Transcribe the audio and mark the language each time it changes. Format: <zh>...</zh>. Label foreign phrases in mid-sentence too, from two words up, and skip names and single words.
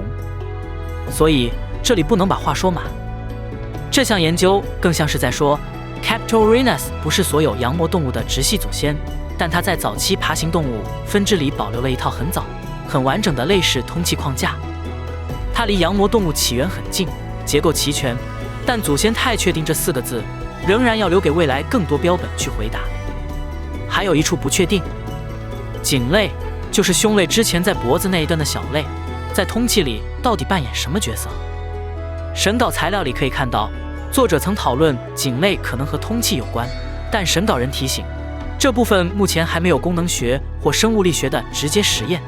<zh>所以這裡不能把話說滿。這項研究更像是在說 Captorinus 不是所有羊膜動物的直系祖先，但它在早期爬行動物分支裡保留了一套很早、很完整的類似通气框架。它離羊膜動物起源很近，結構齊全，但祖先太確定這4個字，仍然要留給未來更多標本去回答。還有一處不確定，頸肋就是胸類之前在脖子那一端的小肋，在通氣裡到底扮演什麼角色？審稿材料裡可以看到，作者曾討論頸肋可能和通氣有關，但審稿人提醒，這部分目前還沒有功能學或生物力學的直接實驗。</zh>